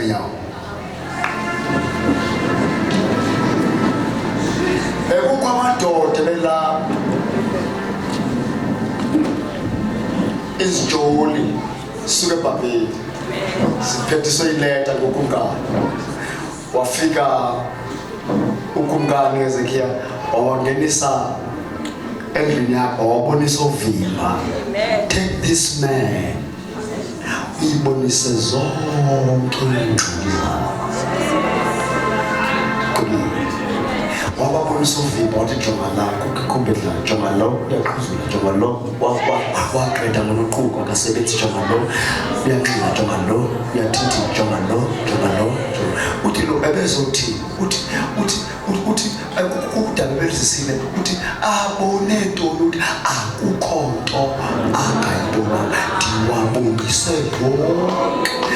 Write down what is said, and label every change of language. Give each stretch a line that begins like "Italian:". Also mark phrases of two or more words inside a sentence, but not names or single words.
Xhosa: Bekukho amadoda belapha izijoli suke eBhabheli siphethiswe ileta ngokumkani. Wafika ukumkani uHezekiya wawangenisa endlini yakho wabonisa uvimba.
English: Take this man
Xhosa: uyibonise zonke ingxaki zakho. Wababonisa uvimba wathi jonga la kumbe la jonga lo uyaqhuzula jonga lo waqeda ngonoquko akasebenzi jonga lo uyanxila jonga lo uyathithi jonga lo uthi lo ebezothi uthi ukudala belizisile uthi abone ntoni uthi akukho nto angayibona ndiwabonise bonke.